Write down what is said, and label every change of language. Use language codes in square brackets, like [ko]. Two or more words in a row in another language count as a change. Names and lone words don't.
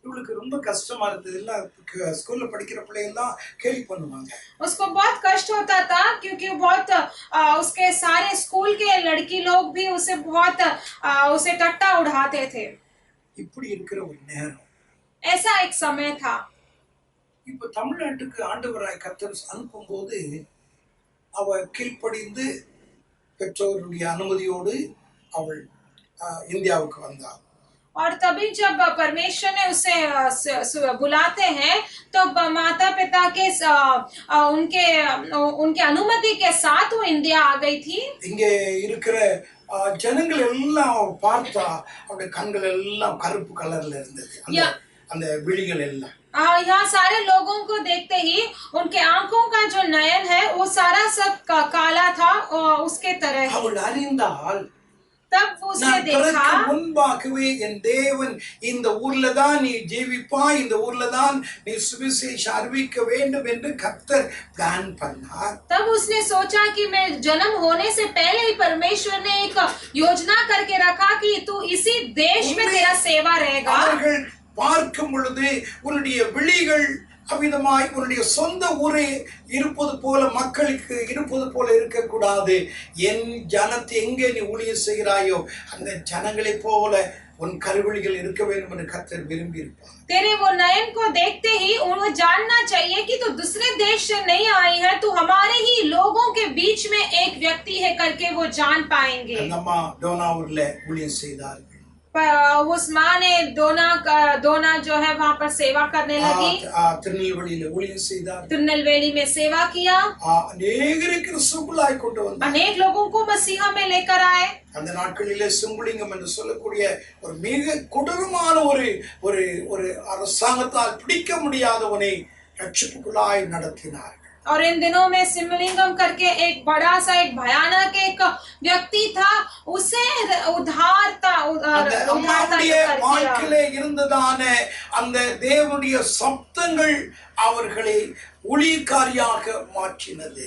[ta] இவளுக்கு ரொம்ப கஷ்டமா இருந்தது. எல்லாம் ஸ்கூல்ல படிக்கிற பிள்ளைங்கெல்லாம் கேலி பண்ணுவாங்க. [hi] उसको बहुत कष्ट होता था क्योंकि बहुत उसके सारे स्कूल के लड़की लोग भी उसे बहुत उसे टट्टा उड़ाते थे। [ta] இப்படி இருக்கிற ஒரு நேரம் [hi] ऐसा एक समय था। [ta] இப்ப தமிழ்நாட்டுக்கு ஆண்டவராய் கர்த்தர் அனுப்பும்போது அவ கீழ்ப்படிந்து பெற்றோருடைய அனுமதியோடு அவள் இந்தியாவுக்கு வந்தாள். [hi] और तभी जब परमेश्वर ने उसे बुलाते हैं तो माता पिता के उनके अनुमति के साथ वो इंडिया आ गई थी। [ta] இங்கே இருக்கிற ஜனங்கள் எல்லாம் பார்த்தா அவருடைய கண்கள் எல்லாம் கருப்பு கலர்ல இருந்தது. அந்த விழிகள் எல்லாம் [hi] यहाँ सारे लोगों को देखते ही उनके आंखों का जो नयन है वो सारा सब काला था और उसके तरह। [ta] அவள் அறிந்தாள், [hi] तब उसने देखा [ta] முன்பாகவே என் தேவன் இந்த ஊர்ல தான் நீ ஜீவிப்பாய், இந்த ஊர்ல தான் நீ சுவிசேஷம் அறிவிக்க வேண்டும் என்று கர்த்தர் பிளான் பண்ணார். [hi] तब उसने सोचा कि मैं जन्म होने से पहले ही परमेश्वर ने एक योजना करके रखा कि तू इसी देश में तेरा सेवा रहेगा। [ta] அவர்கள் பார்க்கும் பொழுது உன்னுடைய விழிகள் அவ்விதமாய் உன்னுடைய சொந்த ஊரே இருப்பது போல மக்களுக்கு இருப்பது போல இருக்கக்கூடாது. என் ஜனத்தை எங்கே நீ ஊழியம் செய்கிறாயோ அந்த ஜனங்களைப் போல உன் கருவிழிகள் இருக்க வேண்டும் என்று கர்த்தர் விரும்பி இருப்பார். [hi] तेरे वो नयन को देखते ही उन्हें जानना चाहिए कि तू दूसरे देश से नहीं आई है, तू हमारे ही लोगों के बीच में एक व्यक्ति है करके वो जान पाएंगे। [ta] அந்த அம்மா டோனாவூர்ல ஊழியம் செய்தார்கள். [hi] उस माँ ने दोना जो है वहाँ पर सेवा करने लगी। [ta] திருநெல்வேலியில ஊழியம் செய்தார். [hi] திருநெல்வேली में सेवा किया। [ta] அநேகருக்கு கிறிஸ்துவுக்குள்ளாய் கொண்டு வந்தார். [hi] अनेक लोगों को मसीहा में लेकर आए। [ta] அந்த நாட்களிலே சுங்குலிங்கம் என்று சொல்லக்கூடிய ஒரு மிக கொடூரமான ஒரு ஒரு அரசாங்கத்தால் பிடிக்க முடியாதவனை ரட்சிப்புக்குள்ளாய் நடத்தினார். [hi] और इन दिनों में सिमलिंगम करके एक बड़ा सा एक भयानक एक व्यक्ति था, उसे उद्धारता [ta] வாழ்க்கையிலே இருந்ததான அந்த தேவனுடைய சப்தங்கள் அவர்களை ஊழியக்காரியாக மாற்றினது.